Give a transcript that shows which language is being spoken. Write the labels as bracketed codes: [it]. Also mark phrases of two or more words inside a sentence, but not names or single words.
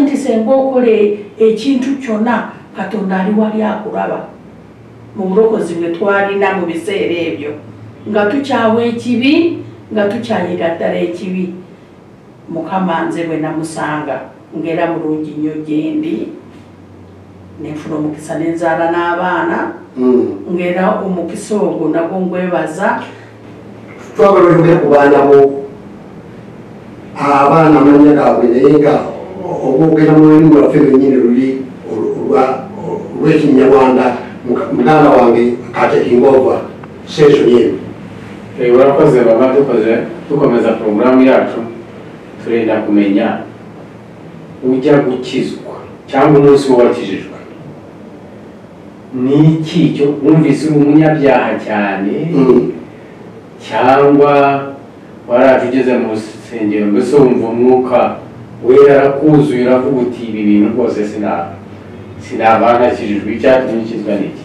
[lg] nti senga okola ekintu kyonna Katonda ali wali akulaba mu bulokozi bwe twalina mu biseera ebyo nga tukyawa ekibi nga tukyayiga ddala ekibi Mukama nze bwe namusanga ng'era mulungi nnyo gyendi nenfuna omukisa nenzaala n'abaana ng'era omukisa ogwo nagwo ngwebaza twagala oyogera ku baana bo abaana amannya gaabwe naye nga obwogera mu lulimi lwaffe lwennyini luli olw'Ekinyarwanda muganda wange Katekingova session yenu. [rw] Urakoze baba dukomeza programu yacu turenda kumenya ujya gukizwa cyangwa umunsi wakijijwe ni iki cyo wumvise umunyabyaha cyane cyangwa warajugeze mu rusengero mbese wumva umwuka wera arakuzuye uravuga uti ibi bintu rwose sinabana kijijwe icyatumye nkizwa n'iki